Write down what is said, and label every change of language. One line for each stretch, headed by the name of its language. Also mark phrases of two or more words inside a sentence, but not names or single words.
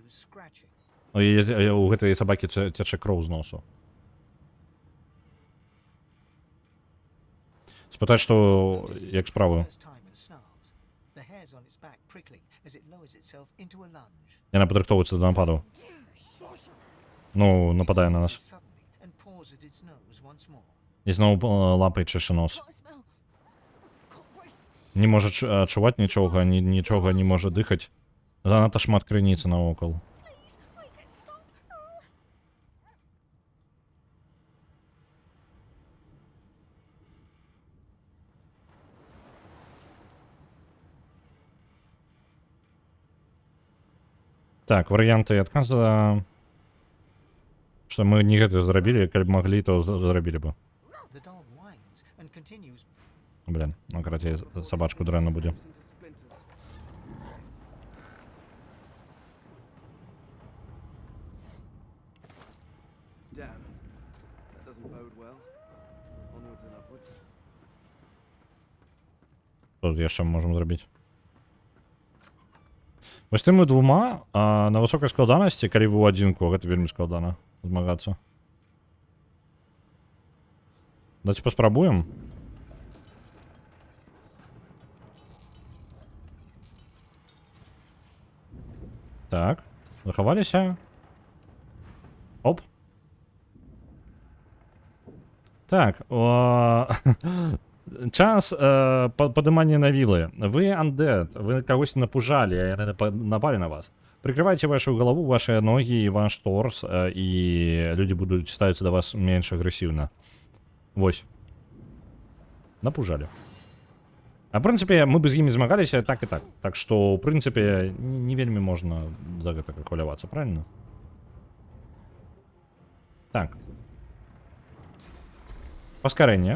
Belarusian: У гэтай сабакі цячэ кроў з носу. Спытаць, што як справы.
English: First time and snarls, the hairs on its back prickling as it lowers itself into a lunge.
Belarusian: Яна падрыхтоўваецца да нападу. Ну, нападае на нас.
English: Suddenly, and paws at its nose once more.
Belarusian: І зноў лапай чэша нос. Не можа адчуваць нічога, нічога не можа дыхаць. Занадта шмат крыніцы навокал. Так, варыянты адказа, што мы не гэта зрабілі, калі б маглі, то зрабілі бы.
English: The dog whines and continues.
Belarusian: Блин, ну карацей, сабачку дрэнна будзе.
English: Damn. That doesn't bode well. Onwards and upwards.
Belarusian: Што яшчэ можам зрабіць? Вось тымі двума на высокай складанасці, калі вы ў адзінку, гэта вельмі складана змагацца. Давайте паспрабуем. Так, захаваліся. Оп. Так, час падымання на вілы. Вы undead, вы кагось напужалі, а яны напалі на вас.
Russian: Прикрывайте вашу голову, ваши ноги и ваш торс, и люди будут ставиться до вас меньше агрессивно.
Belarusian: Вось. Напужалі. А в прынцыпе, мы бы з імі змагаліся так і так. Так што, ў прынцыпе, не вельмі можна за гэта хвалявацца, правильно? Так. Паскарэнне.